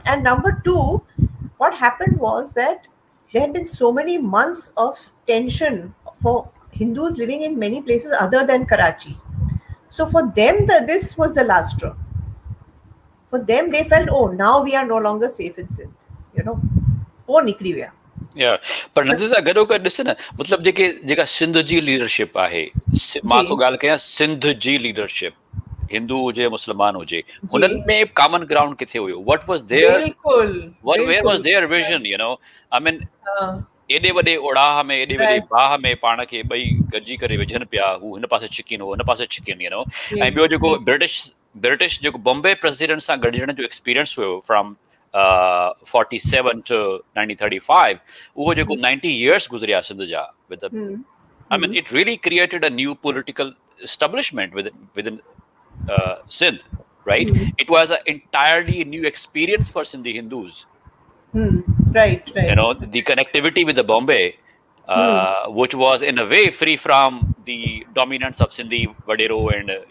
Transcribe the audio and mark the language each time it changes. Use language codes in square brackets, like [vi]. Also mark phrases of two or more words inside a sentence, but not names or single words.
[en] And number two, what happened was that there had been so many months of tension for Hindus living in many places other than Karachi. So for them, this was the last straw. For them, they felt, oh, now we are no longer safe in Sindh. [sd] Oh, निकरी गया. [en] Yeah, [sd] पर नंदिता गॾो गॾु ॾिस न, मतिलबु जेका सिंध जी लीडरशिप आहे, मां तो ॻाल्हि कयां सिंध जी लीडरशिप, हिंदू हुजे मुस्लमान हुजे, हुननि में [en] common ground [sd] किथे हुयो? [en] What was their where was their vision? I mean, [sd] एॾे वॾे ओड़ाह में, एॾे वॾे बाह में पाण खे ॿई गॾिजी करे विझनि पिया, हू हिन पासे छिकीन, हो हिन पासे छिकीन, ऐं ॿियो जेको ब्रिटिश जेको बॉम्बे प्रेसिडेंट सां गॾिजण जो एक्सपीरियंस हुयो [en] from 47 to 1935, [sd] उहो जेको 90 years गुज़रिया सिंध जा [en] with I mean, it really created a new political establishment within Sindh, right? It was an entirely new experience for Sindhi Hindus. Right. The connectivity with the Bombay, which was in a way free from the dominance of Sindhi Vadero and